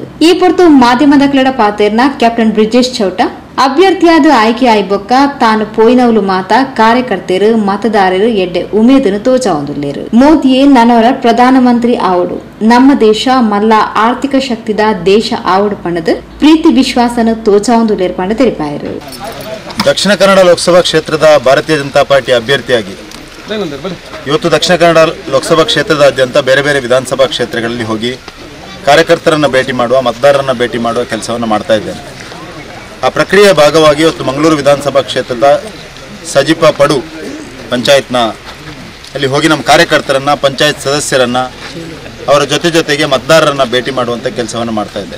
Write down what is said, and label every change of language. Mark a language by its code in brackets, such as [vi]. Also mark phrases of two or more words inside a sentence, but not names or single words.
[tcy] ಈ ಪೊರ್ತು ಮಾಧ್ಯಮದ ಕ್ರೀಡ ಪಾತೆರ್ನ ಕ್ಯಾಪ್ಟನ್ ಬ್ರಿಜೇಶ್ ಚೌಟ ಅಭ್ಯರ್ಥಿಯಾದ ಆಯ್ಕೆ ಆಯ್ಬೊಕ್ಕ ತಾನು ಪೋಯಿನವಲು ಮಾತ ಕಾರ್ಯಕರ್ತೆರು ಮತದಾರರು ಎಡ್ಡೆ ಉಮೇದನು ತೋಚಾವಂದುಲ್ಲೇರು. ಮೋದಿಯೇ ನನ್ನವರ ಪ್ರಧಾನಮಂತ್ರಿ ಆವಡು ನಮ್ಮ ದೇಶ ಮಲ್ಲ ಆರ್ಥಿಕ ಶಕ್ತಿದ ದೇಶ ಆವಡು ಪಣದ ಪ್ರೀತಿ ವಿಶ್ವಾಸನ ತೋಚಾವಂದುಲ್ಲೇರು ಪಂಡ ತೆರಿಪಾಯರು. [kn] ದಕ್ಷಿಣ ಕನ್ನಡ ಲೋಕಸಭಾ ಕ್ಷೇತ್ರದ ಭಾರತೀಯ ಜನತಾ ಪಾರ್ಟಿ ಅಭ್ಯರ್ಥಿಯಾಗಿ ಇವತ್ತು ದಕ್ಷಿಣ ಕನ್ನಡ ಲೋಕಸಭಾ ಕ್ಷೇತ್ರದಾದ್ಯಂತ ಬೇರೆ ಬೇರೆ ವಿಧಾನಸಭಾ ಕ್ಷೇತ್ರಗಳಲ್ಲಿ ಹೋಗಿ ಕಾರ್ಯಕರ್ತರನ್ನು ಭೇಟಿ ಮಾಡುವ ಮತದಾರರನ್ನು ಭೇಟಿ ಮಾಡುವ ಕೆಲಸವನ್ನು ಮಾಡ್ತಾ ಇದ್ದೇನೆ. ಆ ಪ್ರಕ್ರಿಯೆಯ ಭಾಗವಾಗಿ ಇವತ್ತು ಮಂಗಳೂರು ವಿಧಾನಸಭಾ ಕ್ಷೇತ್ರದ ಸಜಿಪ ಪಡು ಪಂಚಾಯತ್ನ ಅಲ್ಲಿ ಹೋಗಿ ನಮ್ಮ ಕಾರ್ಯಕರ್ತರನ್ನು ಪಂಚಾಯತ್ ಸದಸ್ಯರನ್ನು ಅವರ ಜೊತೆಗೆ ಮತದಾರರನ್ನು ಭೇಟಿ ಮಾಡುವಂಥ ಕೆಲಸವನ್ನು ಮಾಡ್ತಾ ಇದ್ದೇನೆ.